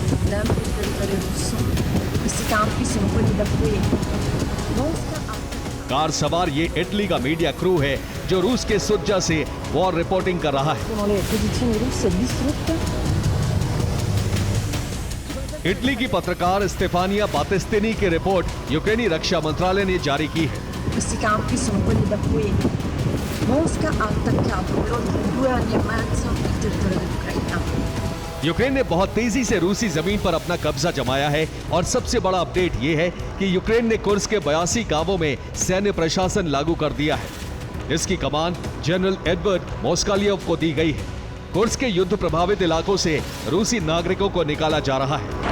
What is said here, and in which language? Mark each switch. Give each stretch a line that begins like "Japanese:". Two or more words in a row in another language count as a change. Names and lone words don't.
Hindi: कार सवार ये इटली का मीडिया क्रू है जो रूस के सुज्जा से वॉर रिपोर्टिंग कर रहा है। इटली की पत्रकार स्टेफानिया बातिस्तिनी की रिपोर्ट यूक्रेनी रक्षा मंत्रालय ने जारी की है।
Italian: Questi campi sono quelli da cui Mosca ha attaccato per oltre 2 anni e mezzo il territorio dell'Ucraina.
Hindi: यूक्रेन ने बहुत तेजी से रूसी जमीन पर अपना कब्जा जमाया है और सबसे बड़ा अपडेट ये है कि यूक्रेन ने कुर्स्क के 82 गांवों में सैन्य प्रशासन लागू कर दिया है। इसकी कमान जनरल एडवर्ड मोस्कालियोव को दी गई है। कुर्स्क के युद्ध प्रभावित इलाकों से रूसी नागरिकों को निकाला जा रहा है।